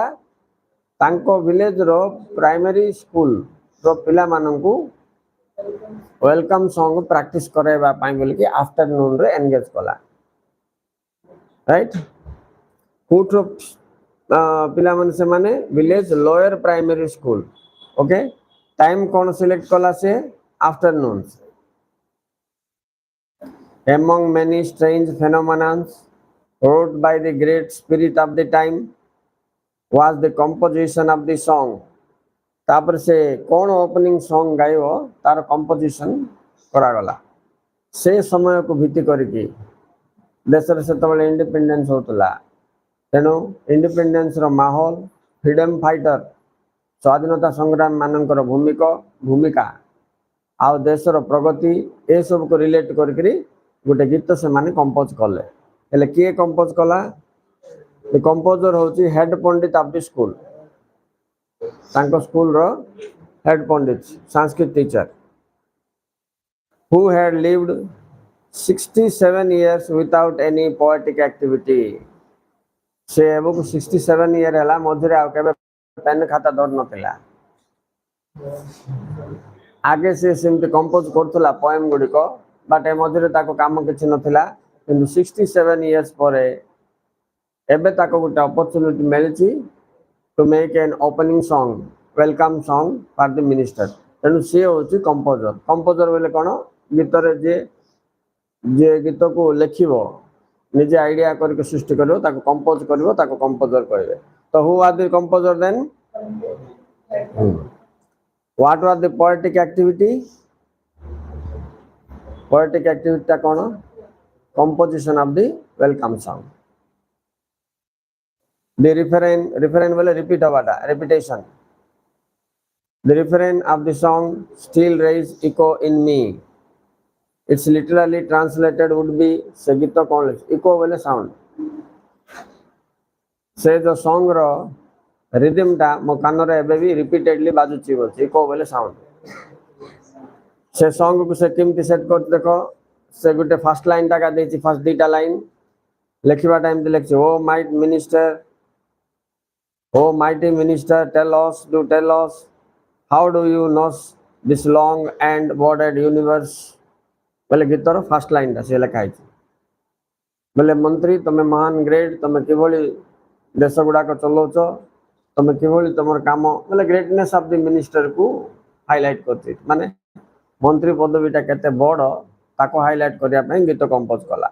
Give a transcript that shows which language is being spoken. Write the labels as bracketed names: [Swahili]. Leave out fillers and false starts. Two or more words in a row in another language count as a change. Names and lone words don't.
[Odia] ତାଙ୍କ [English] villageର primary schoolର [Odia] ପିଲାମାନଙ୍କୁ [English] welcome song practice [Odia] କରାଇବା ପାଇଁ ବୋଲିକି ଆଫ୍ଟରନୁନରେ ଏନଗେଜ କଲା। ରାଇଟ୍? କୋଉଠୁ ପିଲାମାନେ ସେମାନେ? [English] village lower primary school. [Odia] ଓକେ, ଟାଇମ କ'ଣ ସିଲେକ୍ଟ କଲା ସେ? ଆଫ୍ଟରନୁନ। [English] Among many strange phenomena wrought by the great spirit of the time was the composition of the song. [Odia] ତାପରେ ସେ କ'ଣ [English] opening song [Odia] ଗାଇବ ତାର କମ୍ପୋଜିସନ କରାଗଲା। ସେ ସମୟକୁ ଭିତ୍ତି କରିକି ଦେଶରେ ସେତେବେଳେ ଇଣ୍ଡିପେଣ୍ଡେନ୍ସ ହେଉଥିଲା, ତେଣୁ ଇଣ୍ଡିପେଣ୍ଡେନ୍ସର ମାହୋଲ, [English] freedom fighter [Odia] ସ୍ୱାଧୀନତା ସଂଗ୍ରାମ ମାନଙ୍କର ଭୂମିକା ଆଉ ଦେଶର ପ୍ରଗତି ଏସବୁକୁ ରିଲେଟ୍ କରିକିରି ଗୋଟେ ଗୀତ ସେମାନେ କମ୍ପୋଜ କଲେ। ହେଲେ କିଏ କମ୍ପୋଜ କଲା? କମ୍ପୋଜର ହେଉଛି [English] head pandit of the school. [Odia] ତାଙ୍କ ସ୍କୁଲର ହେଡ୍ ପଣ୍ଡିତ, ସଂସ୍କୃତ ଟିଚର, [English] who had lived 67 years without any poetic activity. [Odia] ସେ ଏବେକୁ 67 ଇୟର ହେଲା, ମଝିରେ ଆଉ କେବେ ପେନ୍ ଖାତା ଧରି ନଥିଲା। ଆଗେ ସେ ସେମିତି କମ୍ପୋଜ କରୁଥିଲା ପଏମ୍ ଗୁଡ଼ିକ, ବଟ୍ ଏ ମଝିରେ ତାକୁ କାମ କିଛି ନଥିଲା। କିନ୍ତୁ 67 ଇୟର୍ସ ପରେ ଏବେ ତାକୁ ଗୋଟେ ଅପରଚ୍ୟୁନିଟି ମିଳିଛି [English] to make an opening song, welcome song for the minister. [Odia] ତେଣୁ ସିଏ ହେଉଛି କମ୍ପୋଜର। କମ୍ପୋଜର ବୋଲେ କ'ଣ? ଗୀତରେ ଯିଏ ଗୀତକୁ ଲେଖିବ, ନିଜେ ଆଇଡ଼ିଆ କରିକି ସୃଷ୍ଟି କରିବ, ତାକୁ କମ୍ପୋଜ କରିବ, ତାକୁ କମ୍ପୋଜର କହିବେ। [English] ତ who are the composer then? What was the poetic activity? Poetic activity [Odia] ଟା କ'ଣ? [English] Composition of the welcome song. The refrain ବୋଲେ repeat ହବାଟା, repetition. The refrain of the song still raise echo in me. It's literally translated would be [Odia] ସେ ଗୀତ କ'ଣ? [English] echo ବୋଲେ ସାଉଣ୍ଡ। [Odia] ସେ ଯୋଉ ସଙ୍ଗର ରିଦିମଟା ମୋ କାନରେ ଏବେ ବି ରିପିଟେଡଲି ବାଜୁଛି ବୋଲଛି, ଇକୋ ବୋଲେ ସାଉଣ୍ଡ। ସେ ସଙ୍ଗକୁ ସେ କେମିତି ସେଟ୍ କରୁଛି ଦେଖ। ସେ ଗୋଟେ [English] first lineଟା [Odia] କା ଦେଇଛି, ଫାର୍ଷ୍ଟ ଦୁଇଟା ଲାଇନ ଲେଖିବା ଟାଇମରେ ଲେଖିଛି, [English] O mighty minister tell us how do you know this long and bordered universe। [Odia] ବୋଲେ ଗୀତର [English] first lineଟା [Odia] ସେ ଲେଖା ହେଇଛି। ବୋଲେ ମନ୍ତ୍ରୀ ତମେ ମହାନ ଗ୍ରେଟ୍, ତମେ କିଭଳି ଦେଶ ଗୁଡ଼ାକ ଚଲାଉଛ, ତମେ କିଭଳି ତମର କାମ, ବୋଲେ [English] greatness of the ministerକୁ [Odia] ହାଇଲାଇଟ୍ କରୁଛି। ମାନେ ମନ୍ତ୍ରୀ ପଦବୀଟା କେତେ ବଡ଼ ତାକୁ ହାଇଲାଇଟ୍ କରିବା ପାଇଁ ଗୀତ କମ୍ପୋଜ କଲା।